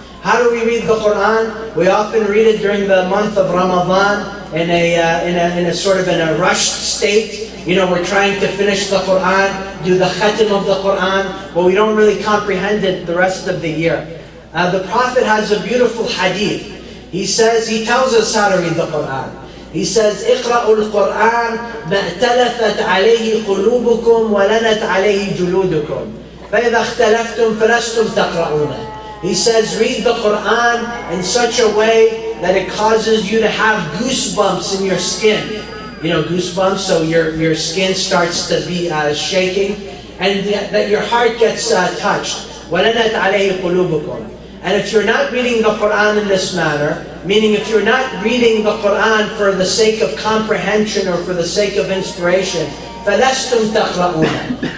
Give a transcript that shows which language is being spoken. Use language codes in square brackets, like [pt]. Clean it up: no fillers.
[en] How do we read the Quran? We often read it during the month of Ramadan in a sort of in a rushed state. We're trying to finish the Quran, do the khatim of the Quran, but we don't really comprehend it the rest of the year. The Prophet has a beautiful hadith. He tells us how to read the Quran. He says, [ar] اقرأوا القرآن ما ائتلفت عليه قلوبكم ولنت عليه جلودكم فإذا اختلفتم فلستم تقرؤونه. [en] He says, read the Quran in such a way that it causes you to have goosebumps in your skin. Goosebumps, so your skin starts to be shaking, and that your heart gets touched. [ar] وَلَنَتْ عَلَيْهِ قُلُوبُكُمْ. [en] And if you're not reading the Quran in this manner, meaning if you're not reading the Quran for the sake of comprehension or for the sake of inspiration, [ar] فَلَسْتُمْ تَقْرَؤُونَ.